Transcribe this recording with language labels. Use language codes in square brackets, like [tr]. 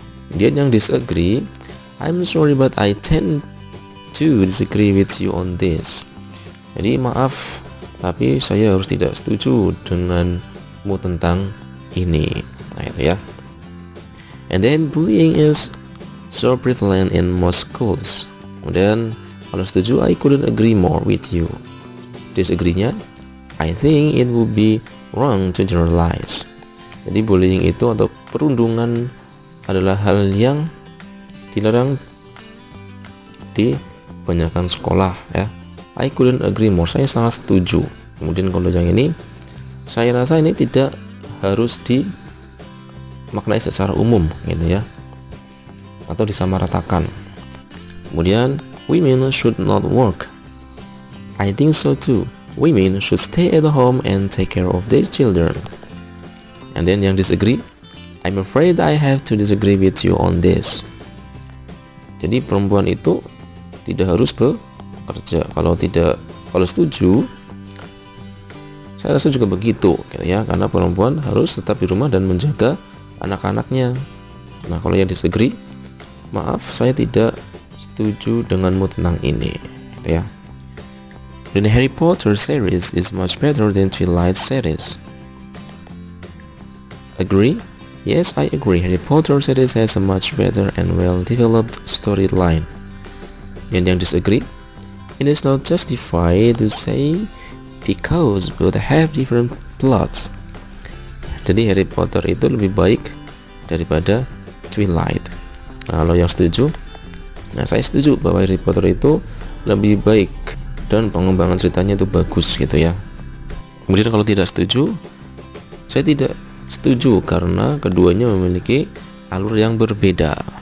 [id] Kemudian yang [en] disagree, I'm sorry but I tend to disagree with you on this. [id] Jadi maaf, tapi saya harus tidak setuju denganmu tentang ini. Nah, itu ya. [en] And then bullying is so prevalent in most schools. [id] Kemudian kalau setuju, [en] I couldn't agree more with you. Disagree-nya, I think it would be wrong to generalize. [id] Jadi bullying itu atau perundungan adalah hal yang dilarang di kebanyakan sekolah ya. [en] I couldn't agree more. [id] Saya sangat setuju. Kemudian kalau yang ini, saya rasa ini tidak harus dimaknai secara umum gitu ya, atau disamaratakan. Kemudian [en] women should not work. I think so too. Women should stay at home and take care of their children. And then yang disagree, I'm afraid I have to disagree with you on this. [id] Jadi perempuan itu tidak harus bekerja. Kalau setuju, saya rasa juga begitu gitu ya, karena perempuan harus tetap di rumah dan menjaga anak-anaknya. Nah, kalau yang disagree, maaf saya tidak setuju denganmu tentang ini gitu ya. [en] The Harry Potter series is much better than Twilight series. Agree? Yes, I agree. Harry Potter series has a much better and well-developed storyline. And yang disagree, it is not justified to say because both have different plots. [id] Jadi Harry Potter itu lebih baik daripada Twilight. Nah, kalau yang setuju, nah saya setuju bahwa Harry Potter itu lebih baik dan pengembangan ceritanya itu bagus gitu ya. Kemudian kalau tidak setuju, saya tidak setuju karena keduanya memiliki alur yang berbeda.